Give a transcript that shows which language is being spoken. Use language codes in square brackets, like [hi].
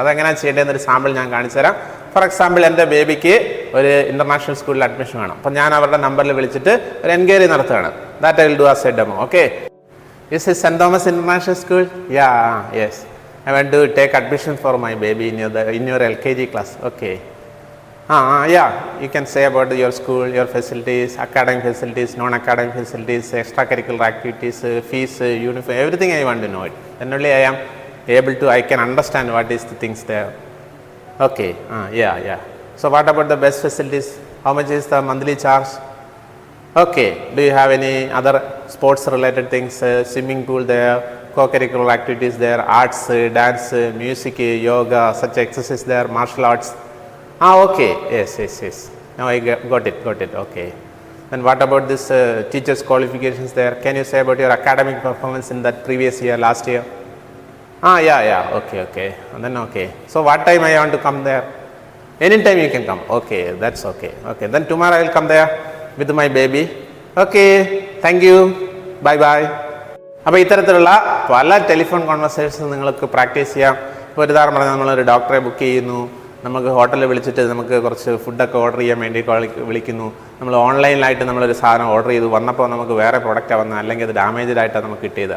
[ml] അതെങ്ങനെയാണ് ചെയ്യേണ്ടതെന്നൊരു സാമ്പിൾ ഞാൻ കാണിച്ചു തരാം. [en] for example, [ml] എൻ്റെ ബേബിക്ക് ഒരു ഇൻ്റർനാഷണൽ സ്കൂളിൽ അഡ്മിഷൻ വേണം. അപ്പോൾ ഞാൻ അവരുടെ നമ്പറിൽ വിളിച്ചിട്ട് ഒരു എൻക്വയറി നടത്തുകയാണ്. [en] That I will do as a demo. Okay, is is Saint Thomas International School? Yeah, yes, I want to take admission for my baby in your LKG class. Okay. Yeah, you can say about your school, your facilities, academic facilities, non-academic facilities, extracurricular activities, fees, uniform, everything I want to know it. Then only I can understand what is the things there. Okay, yeah. So what about the best facilities? How much is the monthly charge? Okay. Do you have any other sports related things? Swimming pool there, co-curricular activities there, arts, dance, music, yoga, such exercises there, martial arts. Okay. Yes. Now I got it. Okay. Then what about this teachers qualifications there? Can you say about your academic performance in that previous year, last year? Yeah. Okay. And then okay. So what time I want to come there? Anytime you can come. Okay, that's okay. Okay, then tomorrow I will come there with my baby. Okay, thank you. Bye. [ml] അപ്പോൾ ഇത്തരത്തിലുള്ള പല telephone conversations നിങ്ങൾക്ക് practice ചെയ്യാം. ഇപ്പോൾ ഒരു ഉദാഹരണം പറഞ്ഞാൽ നമ്മളൊരു ഡോക്ടറെ ബുക്ക് ചെയ്യുന്നു, നമുക്ക് ഹോട്ടലിൽ വിളിച്ചിട്ട് നമുക്ക് കുറച്ച് ഫുഡൊക്കെ ഓർഡർ ചെയ്യാൻ വേണ്ടി വിളിക്കുന്നു. നമ്മൾ ഓൺലൈനിലായിട്ട് നമ്മളൊരു സാധനം ഓർഡർ ചെയ്തു, വന്നപ്പോൾ നമുക്ക് വേറെ പ്രൊഡക്റ്റാണ് വന്നത്, അല്ലെങ്കിൽ അത് ഡാമേജ്ഡ് ആയിട്ടാണ് നമുക്ക് കിട്ടിയത്.